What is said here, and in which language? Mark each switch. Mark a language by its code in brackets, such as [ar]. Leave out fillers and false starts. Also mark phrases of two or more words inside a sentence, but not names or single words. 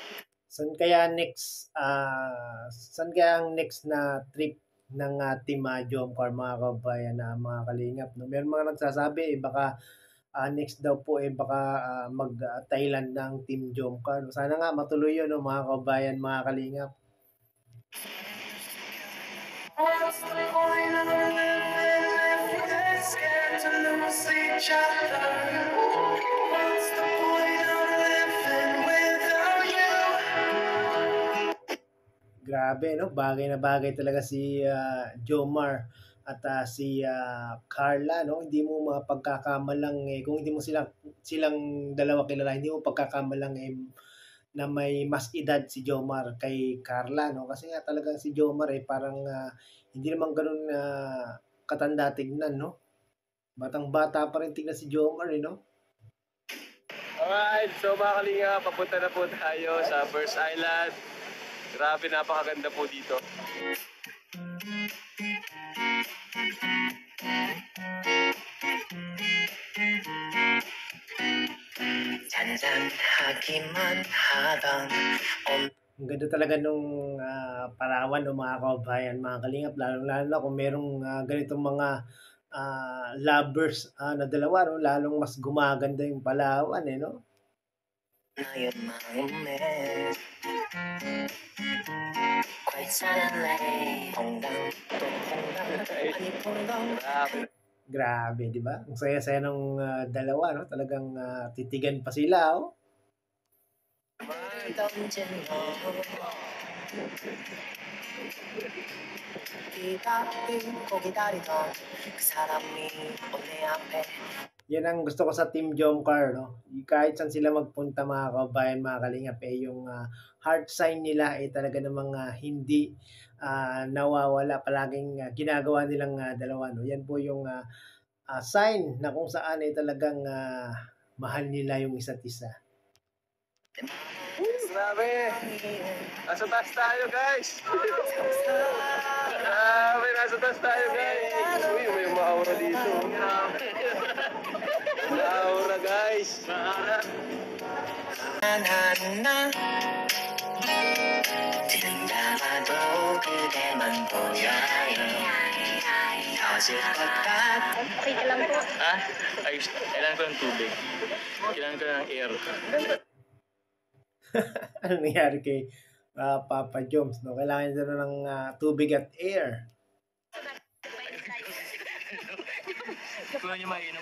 [tl] Saan kaya ang next na trip ng Team Jomcar, mga kababayan, mga Kalingap, no? Meron mga nagsasabi baka next daw po baka mag-Thailand ng Team Jomcar. Sana nga matuloy yun, no, mga kababayan, mga Kalingap. [en] What's the point of living if we're scared to lose sleep? each other. What's the point of living without you? [tl] Grabe, no? Bagay na bagay talaga si Jomar at si Carla, no? Hindi mo mapagkakamalang kung hindi mo silang dalawa kilala, hindi mo pagkakamalang na may mas edad si Jomar kay Carla, no? Kasi nga talagang si Jomar parang hindi naman ganoon katanda tignan, no? Batang-bata pa rin tignan si Jomar, no? [en] Alright, so [tl] mga kalinga, papunta na po tayo sa First Island. Grabe, napakaganda po dito. [ko] 잔잔하기만 하던 [tl] Ang ganda talaga nung Palawan o mga kababayan, mga kalingap, lalo na kung merong ganitong mga lovers na dalawa, no? Lalong mas gumaganda yung Palawan, no? [ko] 나의 마음에 [en] quite suddenly [ko] 퐁당 또 퐁당 아니 퐁당 [tl] Grabe, di ba? Ang saya-saya ng dalawa, no? Talagang titigan pa sila, oh. [ko] 던진 너 기다리던 그 사람이 내 앞에 [tl] Yan ang gusto ko sa Team Jomcar, no? Kahit saan sila magpunta, mga kababayan, mga kalingap, yung [en] heart sign [tl] nila talaga namang hindi nawawala. Palaging ginagawa nilang dalawa, no? Yan po yung sign na kung saan talagang mahal nila yung isa't isa. Grabe! Nasa taas tayo, guys! Grabe, nasa taas tayo, guys! Uy, may maura dito. Maura, guys! Maura! [ko] 하나 들다가도 그대만 보여요 터질 것 같아 [tl] Okay ka lang po. Ha? Ayos, kailangan ko ng tubig. Kailangan ko ng air. Anong nangyari kay Papa Joms, no? Kailangan nila ng tubig at air. Kung nyo mainom.